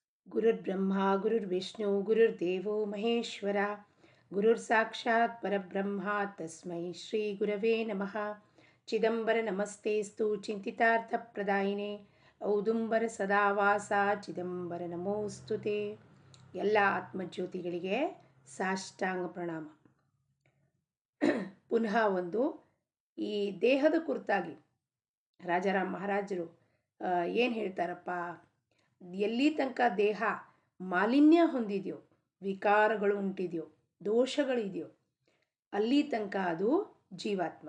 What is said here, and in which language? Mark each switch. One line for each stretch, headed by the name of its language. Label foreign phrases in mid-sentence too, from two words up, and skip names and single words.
Sanskrit: ಗುರುರ್ಬ್ರಹ್ಮ ಗುರುರ್ವಿಷ್ಣು ಗುರುರ್ದೇವೋ ಮಹೇಶ್ವರ ಗುರುರ್ ಸಾಕ್ಷಾತ್ ಪರಬ್ರಹ್ಮ ತಸ್ಮೈ ಶ್ರೀ ಗುರವೇ ನಮಃ. ಚಿದಂಬರ ನಮಸ್ತೇಸ್ತು ಚಿಂತಿತಾರ್ಥಪ್ರದಾಯಿನೇ ಔದುಂಬರ ಸದಾವಾಸ ಚಿದಂಬರ ನಮೋಸ್ತುತೆ.
Kannada: ಎಲ್ಲ ಆತ್ಮಜ್ಯೋತಿಗಳಿಗೆ ಸಾಷ್ಟಾಂಗ ಪ್ರಣಾಮ. ಪುನಃ ಒಂದು ಈ ದೇಹದ ಕುರಿತಾಗಿ ರಾಜಾರಾಮ್ ಮಹಾರಾಜರು ಏನು ಹೇಳ್ತಾರಪ್ಪ, ಎಲ್ಲಿ ತನಕ ದೇಹ ಮಾಲಿನ್ಯ ಹೊಂದಿದೆಯೋ, ವಿಕಾರಗಳು ಉಂಟಿದೆಯೋ, ದೋಷಗಳಿದೆಯೋ, ಅಲ್ಲಿ ತನಕ ಅದು ಜೀವಾತ್ಮ.